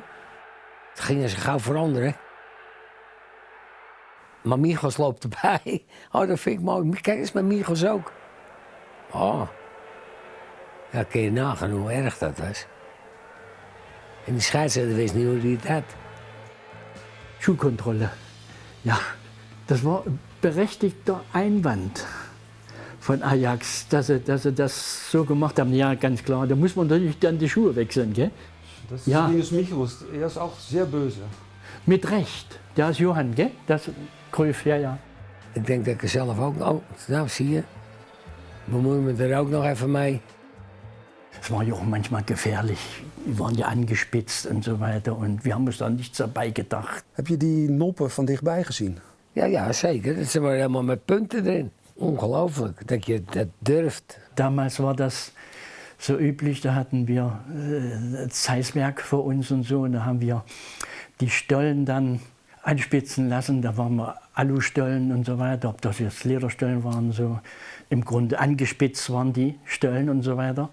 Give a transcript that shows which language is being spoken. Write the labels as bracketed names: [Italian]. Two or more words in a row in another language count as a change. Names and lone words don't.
[Dutch] Toen gingen ze gauw veranderen. Maar Michels loopt erbij. Oh, dat vind ik mooi. Kijk eens met Michels ook. Oh. Ja, kun je nagaan hoe erg dat was. En die scheidsrechter wist niet hoe hij het had. [German] Schuhkontrolle. Ja, das war ein berechtigter Einwand von Ajax, dass sie das so gemacht haben. Ja, ganz klar, da muss man natürlich dann die Schuhe wechseln, gell? Das ist Ja. Linus Michels. Er ist auch sehr böse. Mit Recht. Der ist Johann, gell? Das Cruyff, ja, ja. [Dutch] Ik denk dat ik er zelf ook... Oh, nou zie je. Bemoei me er ook nog even mee. [German] Es war ja auch manchmal gefährlich. Die waren ja angespitzt und so weiter und wir haben uns da nichts dabei gedacht. [Dutch] Heb je die noppen van dichtbij gezien? Ja, zeker. Ze waren helemaal met punten erin. Ongelooflijk dat je dat durft. [German] Damals war das so üblich, da hatten wir das Heißwerk vor uns und so und da haben wir die Stollen dann anspitzen lassen. Da waren wir Alustollen und so weiter, ob das jetzt Lederstollen waren, so im Grunde angespitzt waren die Stollen und so weiter.